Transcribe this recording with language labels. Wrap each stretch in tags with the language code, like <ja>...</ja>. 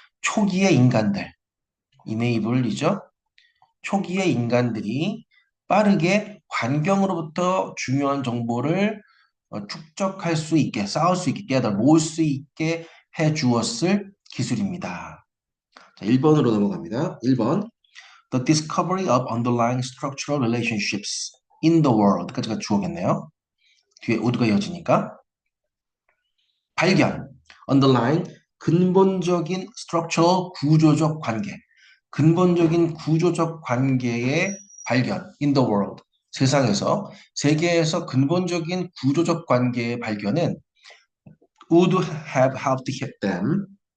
<ko>초기의 인간들, enable이죠. 초기의 인간들이 빠르게 환경으로부터 중요한 정보를 축적할 수 있게, 쌓을 수 있게, 모을 수 있게 해주었을 기술입니다. 자, 1번으로 넘어갑니다. 1번.</ko> <en>The discovery of underlying structural relationships in the world</en> <ko>까지가 주어겠네요. 뒤에 would가 이어지니까. 발견, underlying, 근본적인 structural, 구조적 관계. 근본적인 구조적 관계의 발견,</ko> <en>in the world.</en> <ko>세상에서, 세계에서 근본적인 구조적 관계의 발견은</ko> <en>would have helped them.</en>